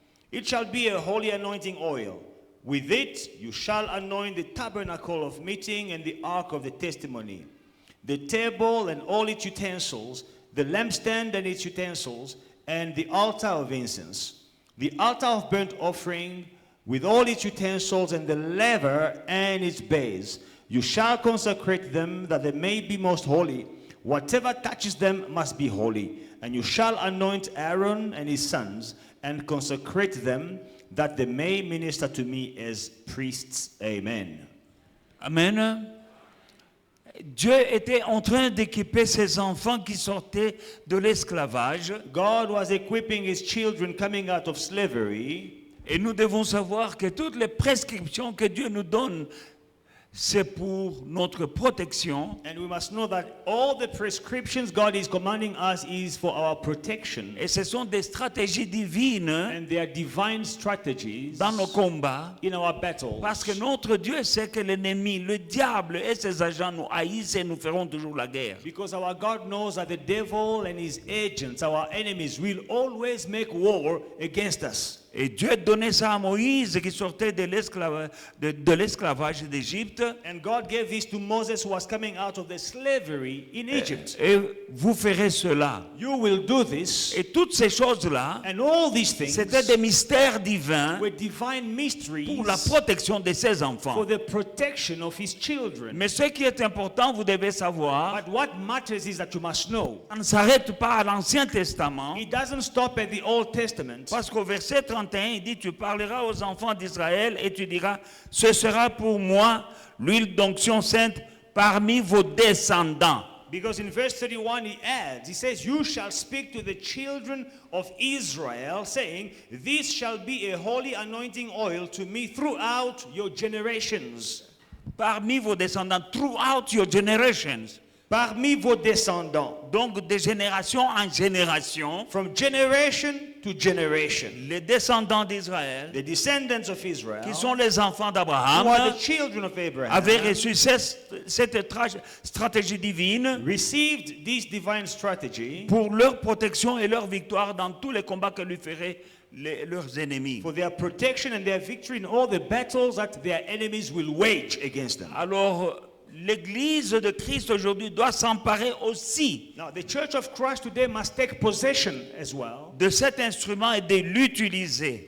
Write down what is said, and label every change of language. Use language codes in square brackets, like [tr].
[en] It shall be a holy anointing oil. With it you shall anoint the tabernacle of meeting and the ark of the testimony, the table and all its utensils, the lampstand and its utensils, and the altar of incense, the altar of burnt offering, with all its utensils, and the laver and its base. You shall consecrate them that they may be most holy. Whatever touches them must be holy. And you shall anoint Aaron and his sons, and consecrate them that they may minister to me as priests. Amen. Amen. [fr] Dieu était en train d'équiper ses enfants qui sortaient de l'esclavage. [en] God was equipping his children coming out of slavery. [fr] Et nous devons savoir que toutes les prescriptions que Dieu nous donne, c'est pour notre protection. [en] And we must know that all the prescriptions God is commanding us is for our protection. [fr] Et ce sont des stratégies divines [en] And they are divine strategies [fr] dans nos combats. [en] in our battles. [fr] Parce que notre Dieu sait que l'ennemi, le diable et ses agents nous haïssent et nous feront toujours la guerre. [en] Because our God knows that the devil and his agents, our enemies, will always make war against us. [fr] Et Dieu donnait ça à Moïse qui sortait de l'esclavage d'Égypte. [en] And God gave this to Moses who was coming out of the slavery in Egypt. [fr] Et vous ferez cela. [en] You will do this. [fr] Et toutes ces choses-là, [en] And all these things [fr] c'était des mystères divins [en] were divine mysteries [fr] pour la protection de ses enfants. [en] for the protection of his children. [fr] Mais ce qui est important, vous devez savoir, [en] But what matters is that you must know. [fr] ça ne s'arrête pas à l'Ancien Testament, [en] It doesn't stop at the Old Testament. [fr] parce qu'au verset 31, il dit, tu parleras aux enfants d'Israël et tu diras, ce sera pour moi l'huile d'onction sainte parmi vos descendants. [en] Because in verse 31 he adds, he says, you shall speak to the children of Israel, saying, this shall be a holy anointing oil to me throughout your generations. [fr] Parmi vos descendants, [en] throughout your generations. [fr] Parmi vos descendants. Donc de génération en génération, [en] From generation to generation. [fr] les descendants d'Israël, [en] The descendants of Israel, [fr] qui sont les enfants [en] who are [fr] d'Abraham, [en] the children of Abraham, [fr] avaient reçu cette stratégie divine [en] received this divine strategy [fr] pour leur protection et leur victoire dans tous les combats que lui feraient leurs ennemis. [en] for their protection and their victory in all the battles that their enemies will wage against them. [fr] Alors, l'Église de Christ aujourd'hui doit s'emparer aussi [en] Now, the church of Christ today must take possession as well [fr] de cet instrument et de l'utiliser.